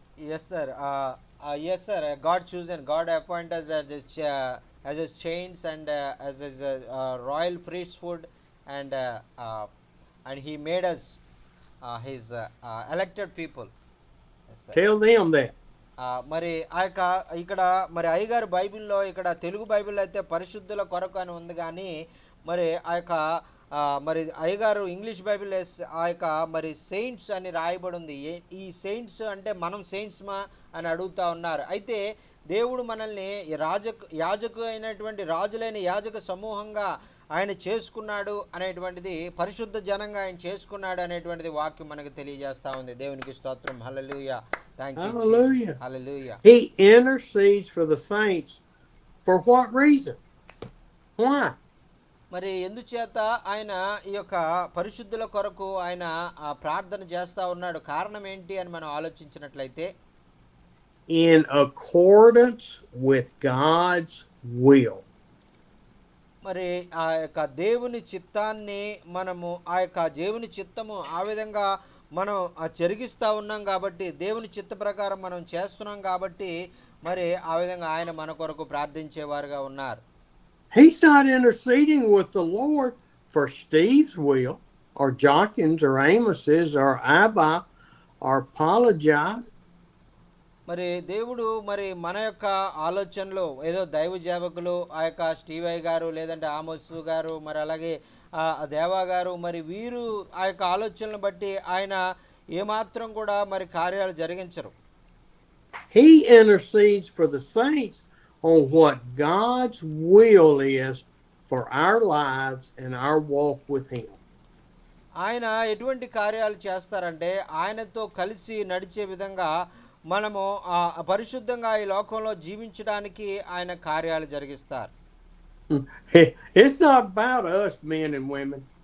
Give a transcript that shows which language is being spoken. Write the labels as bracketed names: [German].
[English] Yes sir, yes sir, God chosen, God appoint us as his chains and as his royal priesthood, and and he made us his elected people. Yes sir. Tell them that. [Telugu] మరి ఆ యొక్క ఇక్కడ మరి అయ్యగారు బైబిల్లో ఇక్కడ తెలుగు బైబిల్లో అయితే పరిశుద్ధుల కొరకు అని ఉంది, కానీ మరి ఆ యొక్క మరి అయ్యగారు ఇంగ్లీష్ బైబిల్ ఆ యొక్క మరి సెయింట్స్ అని రాయబడి ఉంది. ఈ సెయింట్స్ అంటే మనం సెయింట్స్మా అని అడుగుతా ఉన్నారు. అయితే దేవుడు మనల్ని యాజకు అయినటువంటి రాజులైన యాజక సమూహంగా ఆయన చేసుకున్నాడు అనేటువంటిది, పరిశుద్ధ జనంగా ఆయన చేసుకున్నాడు అనేటువంటిది వాక్యం మనకు తెలియజేస్తా ఉంది. దేవునికి స్తోత్రం. హల్లెలూయా. Thank you. [English] Hallelujah. [Telugu] Hallelujah. [English] He intercedes for the saints. For what reason? Why? [Telugu] మరి ఎందుచేత ఆయన ఈ యొక్క పరిశుద్ధుల కొరకు ఆయన ప్రార్థన చేస్తా ఉన్నాడు? కారణం ఏంటి అని మనం ఆలోచించినట్లయితే, [English] in accordance with God's will. [Telugu] మరి ఆ యొక్క దేవుని చిత్తాన్ని మనము ఆ యొక్క దేవుని చిత్తము ఆ విధంగా మనం జరిగిస్తూ ఉన్నాం కాబట్టి, దేవుని చిత్త ప్రకారం మనం చేస్తున్నాం కాబట్టి మరి ఆ విధంగా ఆయన మన కొరకు ప్రార్థించేవారుగా ఉన్నారు. [English] He's not interceding with the Lord for Steve's will or Jockin's or Amos's or Abba or Apologize. [Telugu] మరి దేవుడు మరి మన యొక్క ఆలోచనలు ఏదో దైవ సేవకులు ఆ యొక్క స్టీవై గారు లేదంటే ఆమోసు గారు మరి అలాగే దేవా గారు మరి వీరు ఆ యొక్క ఆలోచనలను బట్టి ఆయన ఏమాత్రం కూడా మరి కార్యాలు జరిగించరు. [English] He intercedes for the saints on what God's will is for our lives and our walk with Him. [Telugu] ఆయన ఎటువంటి కార్యాలు చేస్తారంటే ఆయనతో కలిసి నడిచే విధంగా మనము పరిశుద్ధంగా ఈ లోకంలో జీవించడానికి ఆయన కార్యాలు జరిగిస్తారు. [English] It's not about us men and women.